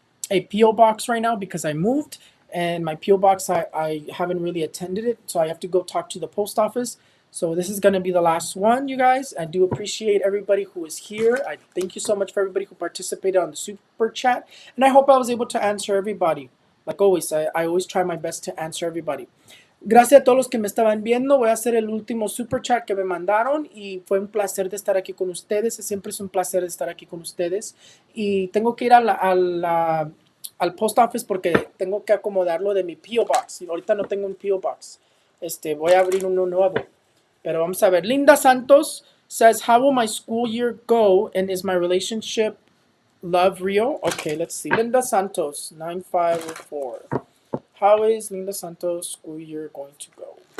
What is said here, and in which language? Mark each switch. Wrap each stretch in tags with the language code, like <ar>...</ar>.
<en>a PO box right now because I moved, and my PO box I haven't really attended it, so I have to go talk to the post office. So this is gonna be the last one, you guys. I do appreciate everybody who is here. I thank you so much for everybody who participated on the super chat, and I hope I was able to answer everybody. Like always, I always try my best to answer everybody.</en> <es>Gracias a todos los que me estaban viendo. Voy a hacer el último super chat que me mandaron y fue un placer de estar aquí con ustedes. Siempre es un placer de estar aquí con ustedes. Y tengo que ir al post office porque tengo que acomodarlo de mi PO box. Y ahorita no tengo un PO box. Voy a abrir uno nuevo. Pero vamos a ver.</es> <en>Linda Santos says, how will my school year go and is my relationship love real? Okay, let's see. Linda Santos, 9504. How is Linda Santos' school year going to go?</en>